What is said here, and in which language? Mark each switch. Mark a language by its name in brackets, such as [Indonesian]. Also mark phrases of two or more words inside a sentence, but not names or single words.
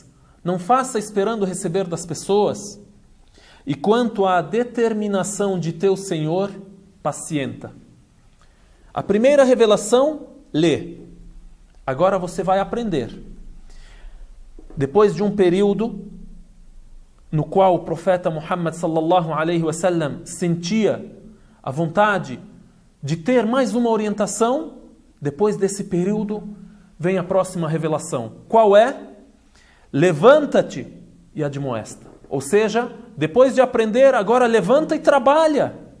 [Portuguese] Não faça esperando receber das pessoas. E quanto à determinação de teu Senhor, pacienta. A primeira revelação, lê. Agora você vai aprender. Depois de um período no qual o profeta Muhammad [Arabic] صلى الله عليه وسلم [Portuguese] sentia a vontade de ter mais uma orientação, depois desse período vem a próxima revelação. Qual é? Levanta-te e admoesta. Ou seja, depois de aprender, agora levanta e trabalha.